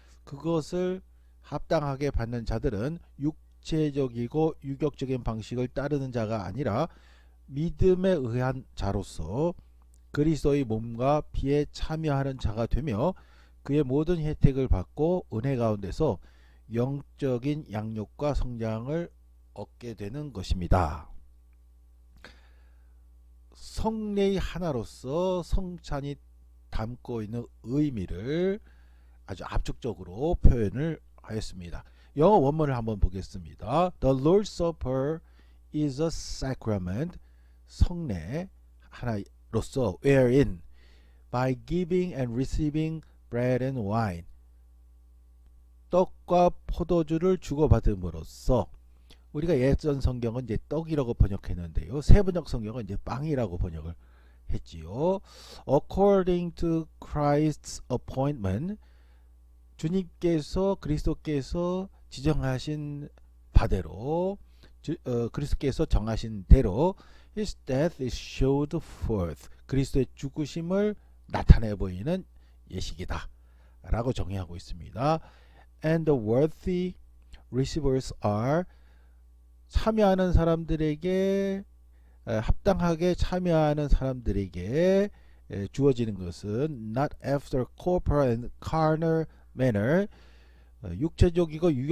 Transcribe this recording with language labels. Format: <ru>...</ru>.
<ko>그것을 합당하게 받는 자들은 육체적이고 유격적인 방식을 따르는 자가 아니라 믿음에 의한 자로서 그리스도의 몸과 피에 참여하는 자가 되며 그의 모든 혜택을 받고 은혜 가운데서 영적인 양육과 성장을 얻게 되는 것입니다. 성례의 하나로서 성찬이 담고 있는 의미를 아주 압축적으로 표현을 하였습니다. 영어 원문을 한번 보겠습니다.</ko> <en>The Lord's Supper is a sacrament,</en> <ko>성례 하나로서</ko> <en>wherein by giving and receiving bread and wine,</en> <ko>떡과 포도주를 주고받음으로써, 우리가 예전 성경은 이제 떡이라고 번역했는데요. 세번역 성경은 이제 빵이라고 번역을 했지요.</ko> <en>According to Christ's appointment,</en> <ko>주님께서 그리스도께서 지정하신 바대로, 그리스도께서 정하신 대로</ko> <en>His death is showed forth,</en> <ko>그리스도의 죽으심을 나타내 보이는 예식이다 라고 정의하고 있습니다.</ko> <en>And the worthy receivers are,</en> <ko>참여하는 사람들에게, 합당하게 참여하는 사람들에게 주어지는 것은</ko> <en>not after corporal and carnal manner,</en> <ko>육체적이고</ko>